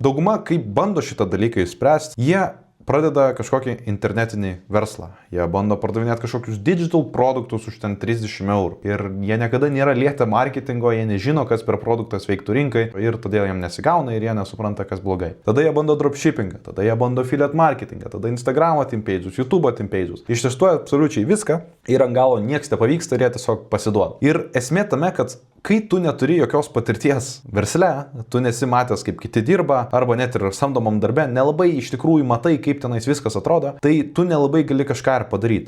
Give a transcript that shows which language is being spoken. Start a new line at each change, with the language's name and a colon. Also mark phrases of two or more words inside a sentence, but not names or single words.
Lithuanian: Dauguma, kaip bando šitą dalyką išspręsti, jie pradeda kažkokį internetinį verslą. Jie bando pardavinėti kažkokius digital produktus už ten 30 eurų. Ir jie niekada nėra lietę marketingo, jie nežino, kas per produktas veiktų rinkai ir todėl jiem nesigauna ir jie nesupranta, kas blogai. Tada jie bando dropshippingą, tada jie bando affiliate marketingą, tada Instagramo
English: team pages,
Lithuanian: YouTube
English: team pages.
Lithuanian: Ištestuoja absoliučiai viską ir ant galo nieks nepavyksta ir jie tiesiog pasiduoda. Ir esmė tame, kad kai tu neturi jokios patirties versle, tu nesi matęs, kaip kiti dirba, arba net ir samdomam darbe, nelabai iš tikrųjų matai, kaip tenais viskas atrodo, tai tu nelabai gali kažką ir padaryti.